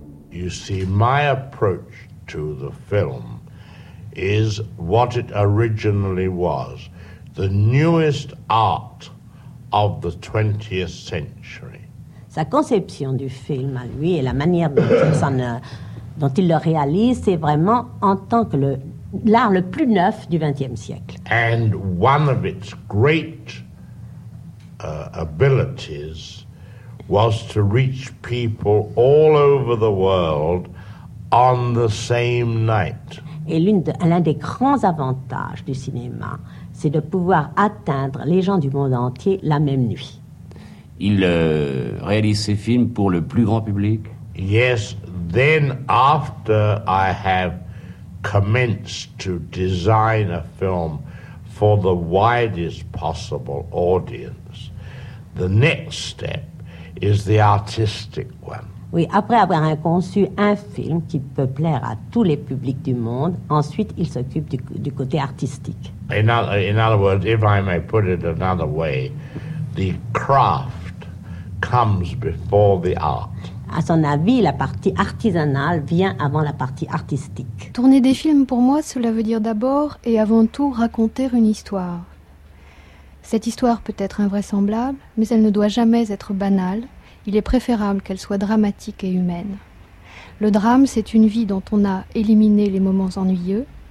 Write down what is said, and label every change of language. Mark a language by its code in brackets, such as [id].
[en] You see, my approach to the film is what it originally was. The newest art of the 20th century. [fr] Sa conception du film à lui et la manière dont, dont il le réalise, c'est vraiment en tant que l'art le plus neuf du 20e siècle. [en] And one of its great abilities was to reach people all over the world on the same night. [fr] Et l'un des grands avantages du cinéma, c'est de pouvoir atteindre les gens du monde entier la même nuit. Il réalise ses films pour le plus grand public. [en] Yes, then after I have commenced to design a film for the widest possible audience, the next step is the artistic one. [fr] Oui, après avoir conçu un film qui peut plaire à tous les publics du monde, ensuite il s'occupe du côté artistique. [en] In other words, if I may put it another way, the craft comes before the art. [fr] À son avis, la partie artisanale vient avant la partie artistique. Tourner des films, pour moi, cela veut dire d'abord et avant tout raconter une histoire. Cette histoire peut être invraisemblable, mais elle ne doit jamais être banale. Il est préférable qu'elle soit dramatique et humaine. Le drame, c'est une vie dont on a éliminé les moments ennuyeux.